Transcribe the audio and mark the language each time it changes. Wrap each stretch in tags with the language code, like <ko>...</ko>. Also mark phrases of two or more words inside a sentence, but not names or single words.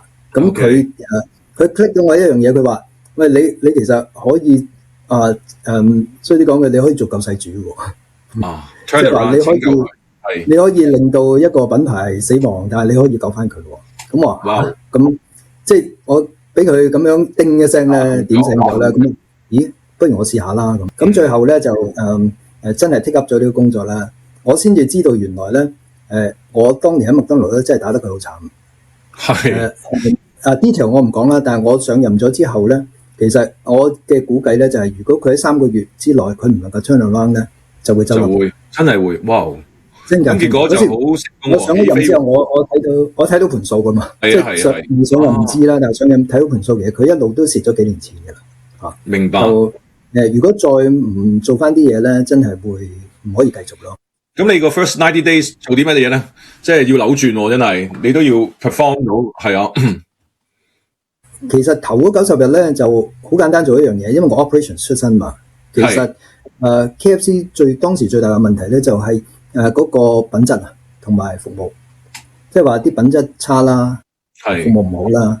<yue>咁佢click 到我一樣嘢，佢話喂，你其實可以衰啲講嘅，你可以做救世主喎。即係話你可以令到一個品牌死亡，但係你可以救翻佢喎。咁話咁即係我俾佢咁樣叮一聲咧，點醒咗咧。咁咦，不如我試下啦。咁最後咧就真係</yue> <en>take up</en> <yue>咗呢個工作啦。我先至知道原來咧我當年喺麥當勞咧真係打得佢好慘。係detail 我唔講啦，但係我上任咗之後咧，其實我嘅估計咧就係如果佢喺3個月之內佢唔能夠</yue> <en>turn around</en> <yue>咧，就會執笠。真係會，哇！咁結果就好成功。我上咗任之後，我睇到盤數噶嘛，即係上任唔知啦，但係上任睇到盤數，其實佢一路都蝕咗幾年錢㗎啦。明白。就如果再唔做翻啲嘢咧，真係會唔可以繼續咯。咁你個</yue> <en>first 90 days</en> <yue>做啲乜嘢咧？即係要扭轉喎，真係你都要 perform 到，係啊。其實頭嗰90日咧就好簡單做一樣嘢，因為我 operations 出身嘛。其實KFC 當時最大嘅問題咧就係嗰個品質同埋服務，即係話啲品質差啦，服務唔好啦。</yue>